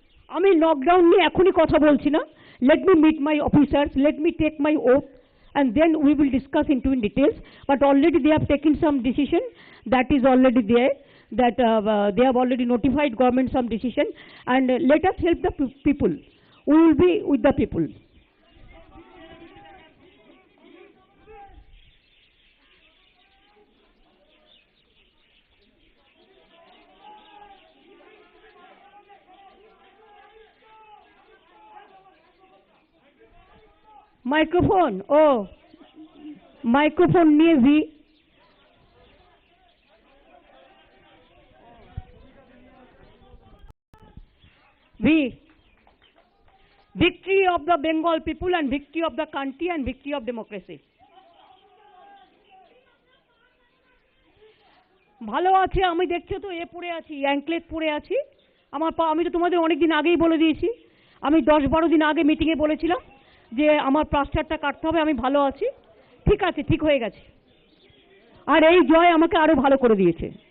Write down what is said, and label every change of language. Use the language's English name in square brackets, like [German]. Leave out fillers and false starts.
[English] আমি লকডাউন নিয়ে এখনই কথা বলছি না। Let me meet my officers, let me take my oath, and then we will discuss into in details. But already they have taken some decision, that is already there, that they have already notified government some decision, and let us help the people. We will be with the people. Microphone, oh, microphone near V. Victory of the Bengal people and victory of the country and victory of democracy. [Bangla] ভালো আছে, আমি দেখছো তো এ পড়ে আছি, anklet পড়ে আছি। আমি তো তোমাদের অনেকদিন আগেই বলে দিয়েছি, আমি 10-12 দিন আগে মিটিংয়ে বলেছিলাম যে আমার প্লাস্টারটা কাটতে হবে। আমি ভালো আছি, ঠিক আছে, ঠিক হয়ে গেছে। আর এই জয় আমাকে আরো ভালো করে দিয়েছে।